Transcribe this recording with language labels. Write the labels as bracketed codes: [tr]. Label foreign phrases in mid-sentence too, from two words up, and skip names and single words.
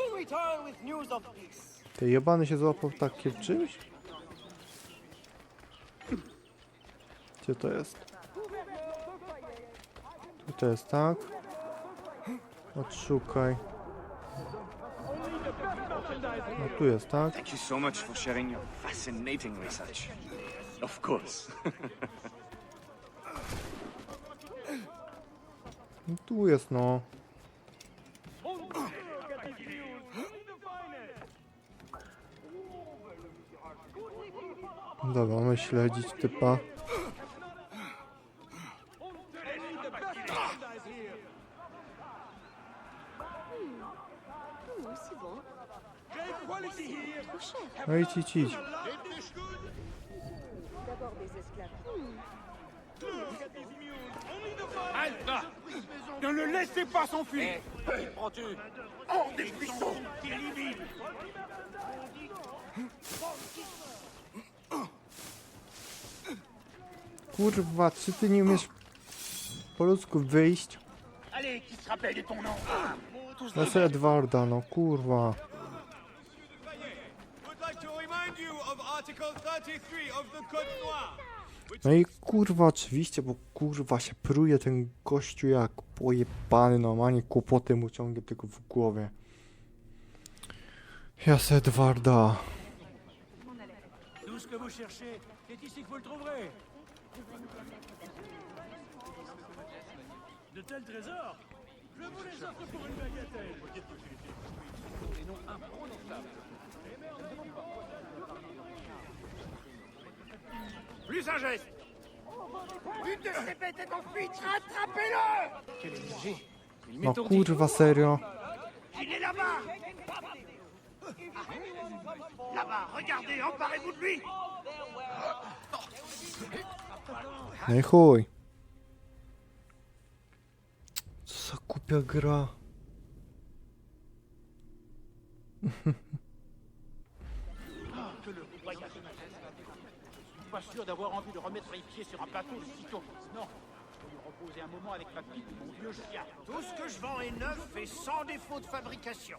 [pl] Ty jebany się złapał w takie czymś? Gdzie to jest? Tutaj jest tak. Odszukaj. No tu jest tak. [en] Thank you so much for sharing your fascinating research. Of course. [pl] No tu jest no. Dobra, mamy śledzić typa. No idź, idź, idź. [fr] Ne le laissez pas s'enfuir. Prends-tu hors des buissons. Élimine. [pl] Kurwa, czy ty nie umiesz po ludzku wyjść? [fr] Allez, qui se rappelle de ton nom? [pl] No sobie Edwarda, no kurwa. No i kurwa oczywiście, bo kurwa się pruje ten gościu jak pojebany, normalnie kłopoty mu ciągnie tylko w głowie. Jest Edwarda. [fr] Tout ce que vous cherchez, c'est ici que vous le trouverez. De tels trésors, je vous les offre pour une bagatelle. Et non imprononçable. Plus un geste. Une de ces bêtes est en fuite. Attrapez-le. Quelle énergie. Il [pl] No [fr] m'étourdit. [pl] kurwa, serio. [fr] Il est là-bas. Là-bas, regardez, emparez-vous de lui. [pl] No i chuj. Co za głupia gra. [fr] Pas sûr d'avoir envie de remettre les pieds sur un plateau aussitôt. Non, je vais lui reposer un moment avec ma pipe, mon vieux chien. Tout ce que je vends est neuf et sans défaut de fabrication.